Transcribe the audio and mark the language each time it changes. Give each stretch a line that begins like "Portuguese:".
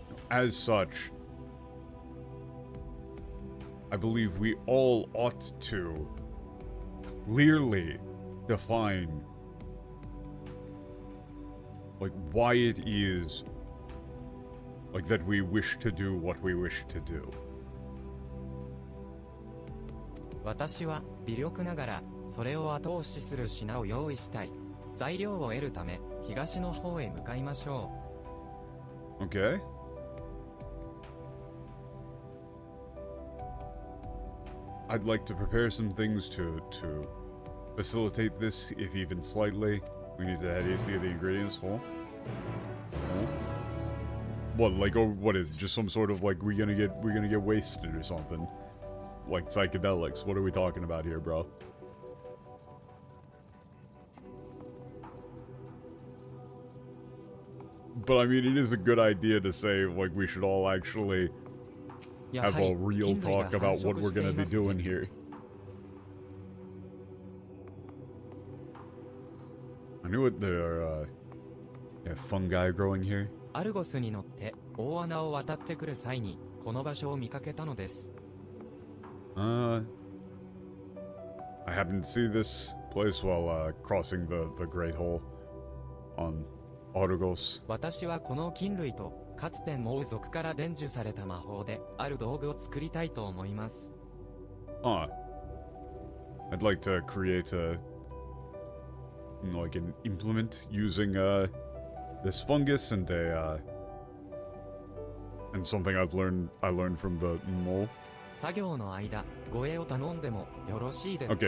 English: As such, I believe we all ought to clearly define, like, why it is, like, that we wish to do what we wish to do.
Japanese: 私は微力ながらそれを後押しする品を用意したい。材料を得るため東の方へ向かいましょう。
English: Okay. I'd like to prepare some things to facilitate this, if even slightly. We need to head east to get the ingredients. Oh. What, like, or what is it? Just some sort of like we're gonna get wasted or something? Like psychedelics. What are we talking about here, bro? But I mean, it is a good idea to say, like, we should all actually have a real talk about what we're gonna be doing here. I knew it. There are fungi growing here.
Japanese: アルゴスに乗って大穴を渡ってくる際にこの場所を見かけたのです。
English: I happened to see this place while crossing the Great Hole on Argos.
Japanese: 私はこの菌類とかつてモウ族から伝授された魔法である道具を作りたいと思います。
English: I'd like to create a... like an implement using, this fungus and a, and something I learned from the mole.
Japanese: 作業の間、護衛を頼んでもよろしいですか